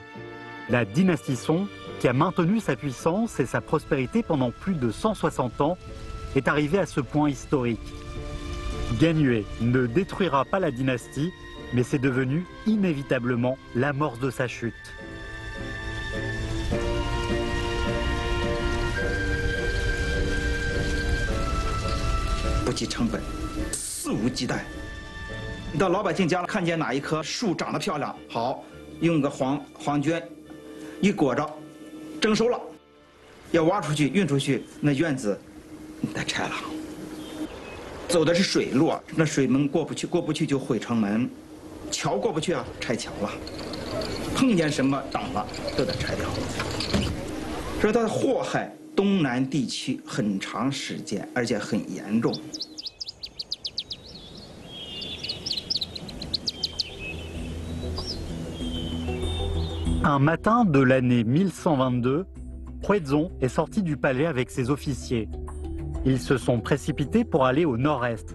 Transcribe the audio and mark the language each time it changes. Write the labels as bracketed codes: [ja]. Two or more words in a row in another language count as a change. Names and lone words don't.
[fr] La dynastie Song, qui a maintenu sa puissance et sa prospérité pendant plus de 160 ans, est arrivée à ce point historique. Ganyue ne détruira pas la dynastie, mais c'est devenu inévitablement l'amorce de sa chute. [zh] 不计成本，肆无忌惮。你到老百姓家看见哪一棵树长得漂亮，好，用个黄绢一裹着，蒸熟了，要挖出去运出去，那院子你得拆了。走的是水路，那水门过不去就毁城门，桥过不去啊，拆桥了。碰见什么挡了都得拆掉。所以它祸害东南地区很长时间，而且很严重。 [fr] Un matin de l'année 1122, Huizong est sorti du palais avec ses officiers. Ils se sont précipités pour aller au nord-est.